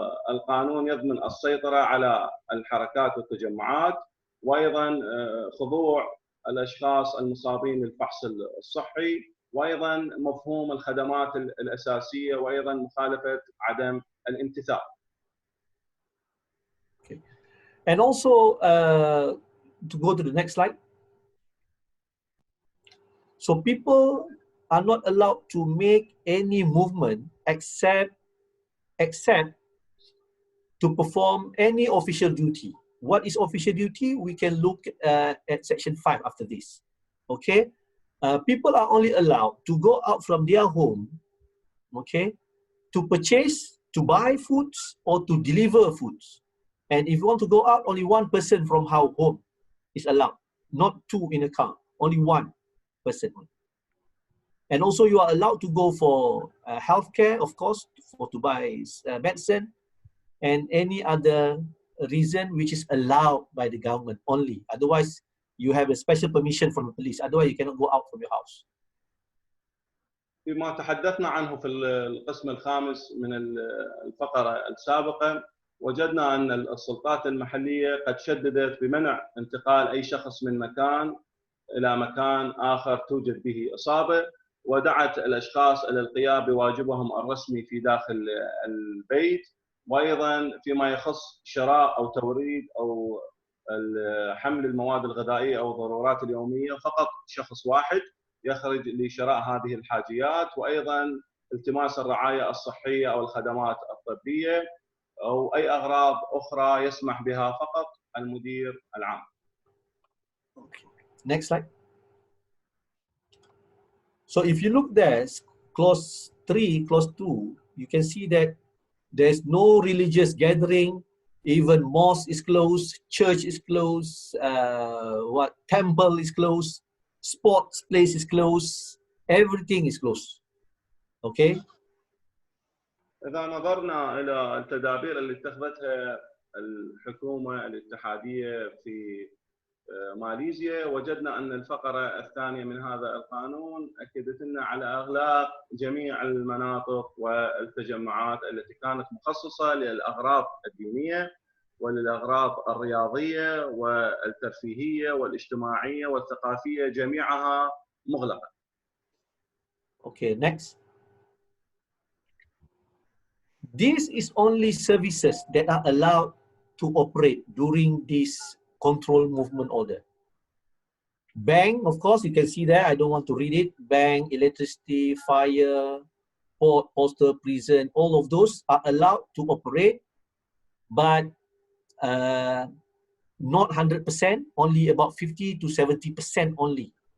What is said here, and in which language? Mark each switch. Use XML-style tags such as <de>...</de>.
<ar>القانون يضمن السيطرة على الحركات والتجمعات، وأيضا خضوع الأشخاص المصابين للفحص الصحي، وأيضا مفهوم الخدمات الأساسية، وأيضا مخالفة عدم الامتثال.</ar> <en>Okay. And also, to go to the next slide. So people are not allowed to make any movement except to perform any official duty. what is official duty, we can look at section 5 after this. Okay, people are only allowed to go out from their home, okay, to purchase, to buy foods, or to deliver foods. And if you want to go out, only one person from our home is allowed, not two in a car, only one person. And also you are allowed to go for healthcare, of course, to buy medicine, and any other reason which is allowed by the government only. Otherwise, you have a special permission from the police. Otherwise, you cannot go out from your house.</en> <ar>فيما تحدثنا عنه في القسم الخامس من الفقرة السابقة، وجدنا أن السلطات المحلية قد شددت بمنع انتقال أي شخص من مكان إلى مكان آخر توجد به إصابة، ودعت الأشخاص إلى القيام بواجبهم الرسمي في داخل البيت، وأيضا فيما يخص شراء أو توريد أو حمل المواد الغذائية أو الضرورات اليومية، فقط شخص واحد يخرج لشراء هذه الحاجيات، وأيضا التماس الرعاية الصحية أو الخدمات الطبية أو أي أغراض أخرى يسمح بها فقط المدير العام.</ar> <en>Okay. Next slide. So if you look there, clause 3, clause 2, you can see that there's no religious gathering, even mosque is closed, church is closed, temple is closed, sports place is closed, everything is closed. Okay?</en> <ar>إذا نظرنا إلى التدابير اللي اتخذتها الحكومة الاتحادية في ماليزيا، وجدنا أن الفقرة الثانية من هذا القانون أكدت لنا على إغلاق جميع المناطق والتجمعات التي كانت مخصصة للأغراض الدينية وللأغراض الرياضية والترفيهية والاجتماعية والثقافية، جميعها مغلقة.</ar> <en>Okay, next. This is only services that are allowed to operate during this control movement order. Bank, of course, you can see there, I don't want to read it. Bank, electricity, fire, port, postal, prison, all of those are allowed to operate, but not 100%, only about 50 to 70% only.</en>